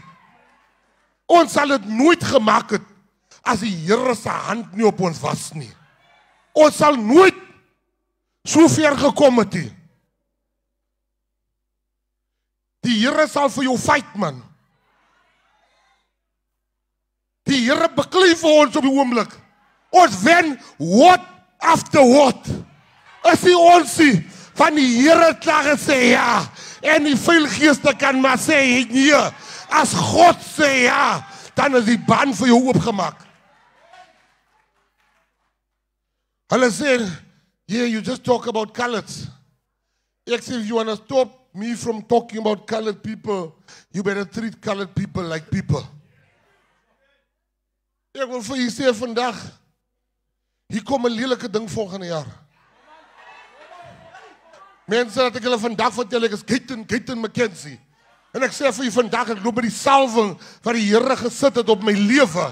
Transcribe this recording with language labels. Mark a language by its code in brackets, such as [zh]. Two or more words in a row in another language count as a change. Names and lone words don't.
[af] Ons sal dit nooit gemaak het as die Here se hand nie op ons was nie. Ons sal nooit so ver gekom het nie. Die Here sal vir jou fight, man. Die Here beklei vir ons op die oomblik. Ons wen [en] what after what. [af] As die ons van die Here klaar gesê ja, en die vuilgeeste kan maar sê nee. As God sê ja, dan is die baan vir jou oopgemaak. Hulle sê, [en] yeah, you just talk about colors. [af] Ek sê, [en] if you want to stop me from talking about colored people, you better treat colored people like people. [af] Ek wil vir jy sê vandag, hier kom 'n lelike ding volgende jaar. Mense dat ek hulle vandag vertel, ek is Gayton McKenzie. En ek sê vir jy vandag, ek loop met die salwing wat die Here gesit het op my lewe.